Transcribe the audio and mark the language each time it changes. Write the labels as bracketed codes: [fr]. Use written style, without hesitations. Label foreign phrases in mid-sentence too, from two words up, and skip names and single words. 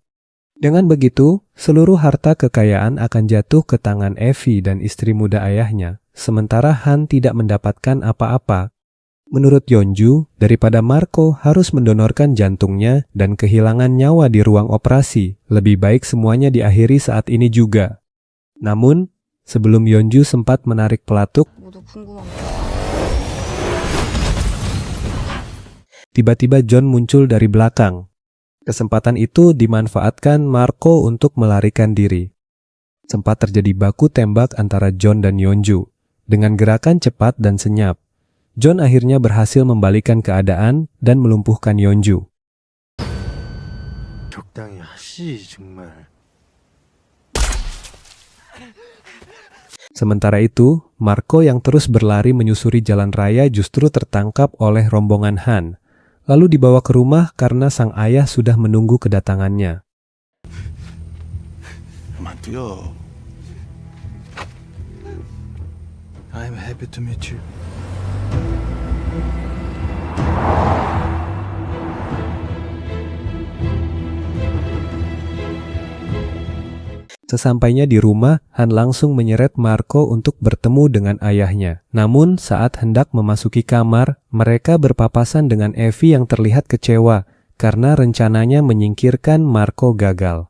[id] Dengan begitu, seluruh harta kekayaan akan jatuh ke tangan Effie dan istri muda ayahnya, sementara Han tidak mendapatkan apa-apa. Menurut Yeonju, daripada Marco harus mendonorkan jantungnya dan kehilangan nyawa di ruang operasi, lebih baik semuanya diakhiri saat ini juga. Namun, sebelum Yeonju sempat menarik pelatuk, [ko] 모두 궁금한 [id] tiba-tiba John muncul dari belakang. Kesempatan itu dimanfaatkan Marco untuk melarikan diri. Sempat terjadi baku tembak antara John dan Yeonju. Dengan gerakan cepat dan senyap, John akhirnya berhasil membalikan keadaan dan melumpuhkan Yeonju. [ko] 적당히 하시 정말. [id] Sementara itu, Marco yang terus berlari menyusuri jalan raya justru tertangkap oleh rombongan Han, lalu dibawa ke rumah karena sang ayah sudah menunggu kedatangannya. [ko] 그만 뛰어. [en] I'm happy to meet you. [id] Sesampainya di rumah, Han langsung menyeret Marco untuk bertemu dengan ayahnya. Namun, saat hendak memasuki kamar, mereka berpapasan dengan Effie yang terlihat kecewa karena rencananya menyingkirkan Marco gagal.